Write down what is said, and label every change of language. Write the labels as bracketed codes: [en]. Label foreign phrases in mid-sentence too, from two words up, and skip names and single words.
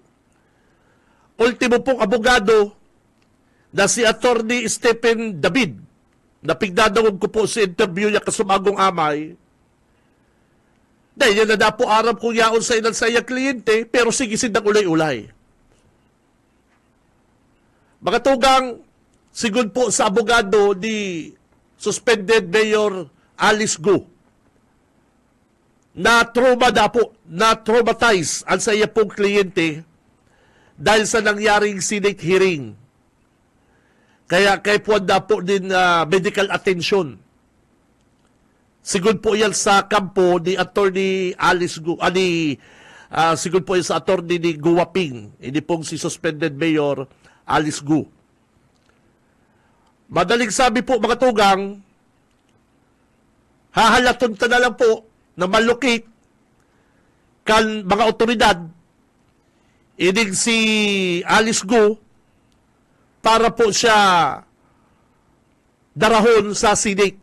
[bik] Ultimo pong abogado na si Attorney Stephen David, na pigdadawag ko po sa interview niya kasumagong amay, dahil yan na po aram kong yaon sa ilan sa iyang kliyente, pero sige sindang ulay-ulay. Mga tugang, sigod po sa abogado ni suspended Mayor Alice Go, na-traumatize ang sa iya pong kliyente dahil sa nangyaring [en] Senate hearing. [bik] Kaya kay puwanda po din [en] medical attention. [bik] Sigod po yan sa kampo ni Attorney Alice Go, sigod po yan sa attorney ni Guwaping, hindi pong si suspended Mayor Alice Go. Madaling sabi po mga tugang, hahalaton ta na lang po na malukit kan mga otoridad ining si Alice Go para po siya darahon sa Senate.